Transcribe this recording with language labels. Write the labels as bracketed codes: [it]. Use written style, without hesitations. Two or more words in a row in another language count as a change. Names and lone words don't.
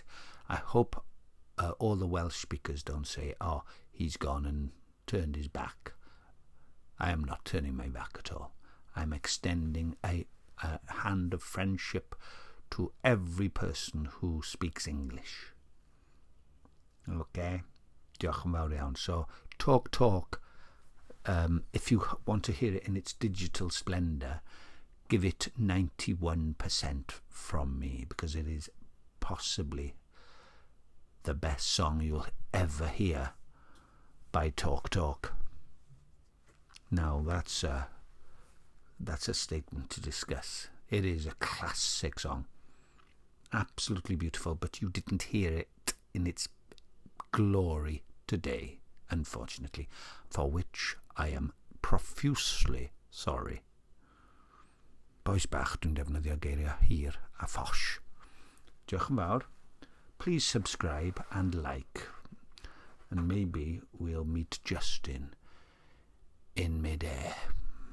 [en] I hope all the Welsh speakers don't say, oh, he's gone and turned his back. I am not turning my back at all. I'm extending a hand of friendship to every person who speaks English. [cy] Okay? Diolch yn fawr iawn. [en] So, talk. If you want to hear it in its digital splendour, give it 91% from me, because it is possibly the best song you'll ever hear by Talk. Now, that's a statement to discuss. It is a classic song. Absolutely beautiful, but you didn't hear it in its glory today, unfortunately, for which I am profusely sorry. [cy] Boes bach, dwi'n defnyddio geiriau hir a phosh. Diolch yn fawr. [en] Please subscribe and like, and maybe we'll meet Justin in mid-air.